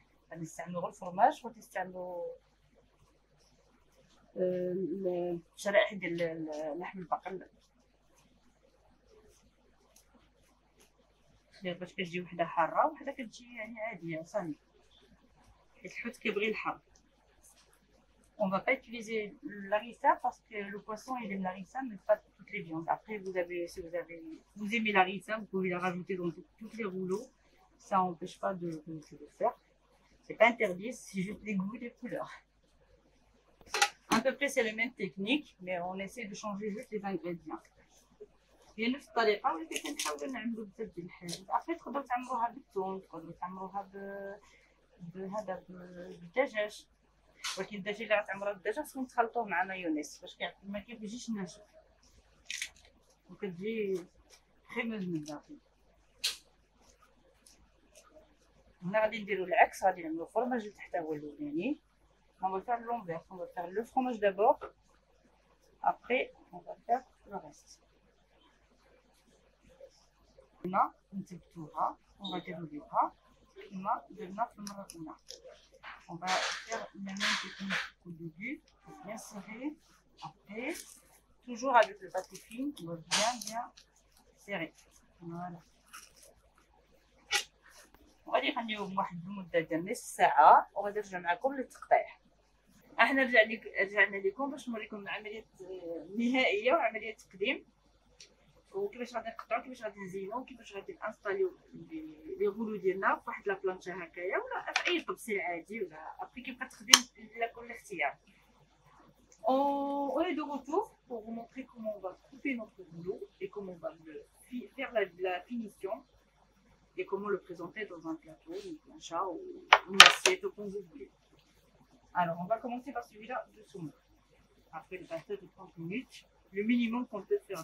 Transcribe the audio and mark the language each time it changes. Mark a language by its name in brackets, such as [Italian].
[Arabic] غادي نستعملوا غير الفرماج، وغادي نستعملوا الشرائح ديال لحم البقر باش كتجي وحده حاره وحده كتجي يعني عاديه صافي، حيت الحوت كيبغي الحار. [French] On va pas utiliser l'harissa parce que le poisson il aime l'harissa mais pas toutes les viandes. Après si vous aimez l'harissa, vous pouvez la rajouter dans tous les rouleaux. Ça n'empêche pas de le faire. C'est pas interdit, c'est juste les goûts et les couleurs. À peu près c'est la même technique, mais on essaie de changer juste les ingrédients. [Arabic] هي نفس الطريقه ولكن كنحاولوا نعملوا بزاف ديال الحاجات. ابخي تقدروا تعمروها بالثوم، تقدروا تعمروها بهذا بالدجاج، ولكن الدجاج اللي غتعمروها بالدجاج خصكم تخلطوه مع مايونيز باش ما كيجيش ناشف وكتجي كريموز من الداخل. هنا غادي نديرو العكس، غادي نعملو الفرماج لتحت هو الاولاني. [French] On va faire l'inverse, on va faire le fromage d'abord, après on va faire le reste. [Arabic] هنا نثبتوها وغاديروها كما درنا في المره الاولى. [French] On va faire la même technique au début, bien serrer. Après, toujours avec le papier film, on va bien serrer. Voilà. [Arabic] وغادي نخليوهم واحد المده ديال نص ساعه وغادي نرجع معكم للتقطيع. احنا رجعنا لكم باش نوريكم العمليه النهائيه وعمليه التقديم وكيفاش غادي نقطعو، كيفاش غادي نزينو، وكيفاش غادي نانستاليو لي غولو ديالنا في واحد لابلانشا هكايا ولا في اي طبسيل عادي ولا ابري كيبقى التخديم لكل اختيار. [French] On est de retour pour vous montrer comment on va couper notre rouleau et comment on va faire la finition et comment le présenter dans un plateau, une plancha ou une assiette comme vous voulez. Alors on va commencer par celui-là de saumon. Après le passage de 30 minutes, le minimum qu'on peut faire.